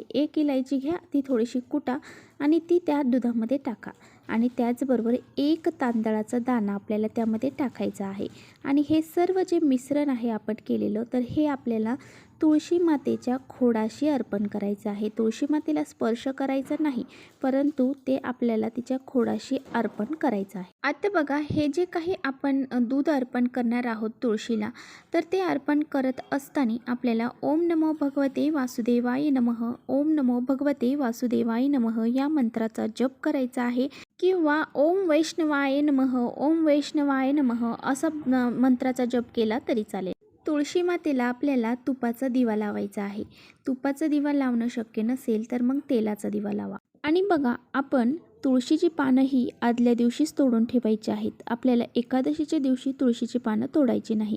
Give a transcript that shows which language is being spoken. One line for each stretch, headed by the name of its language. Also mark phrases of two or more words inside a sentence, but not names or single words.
Marathi: 1 इलायची घ्या, ती थोडीशी कुटा आणि ती त्या दुधामध्ये टाका आणि त्याचबरोबर 1 तांदळाचा दाणा आपल्याला त्यामध्ये टाकायचा आहे आणि हे सर्व जे मिश्रण आहे आपण केलेलं, तर हे आपल्याला तुळशी मातेच्या खोडाशी अर्पण करायचं आहे. तुळशी मातेला स्पर्श करायचा नाही, परंतु ते आपल्याला तिच्या खोडाशी अर्पण करायचं आहे. आता बघा, हे जे काही आपण दूध अर्पण करणार आहोत तुळशीला, तर ते अर्पण करत असताना आपल्याला
Sanskrit: ओम नमो भगवते वासुदेवाय नमः, ओम नमो भगवते वासुदेवाय नमः
Marathi: या मंत्राचा जप करायचा आहे, किंवा
Sanskrit: ओम वैष्णवाय नमः, ओम वैष्णवाय नमः
Marathi: असा मंत्राचा जप केला तरी चालेल. तुळशी मातेला आपल्याला तुपाचा दिवा लावायचा आहे. तुपाचा दिवा लावणं शक्य नसेल तर मग तेलाचा दिवा लावा. आणि बघा, आपण तुळशीची पानं ही आदल्या दिवशीच तोडून ठेवायची आहेत. आपल्याला एकादशीच्या दिवशी तुळशीची पानं तोडायची नाही.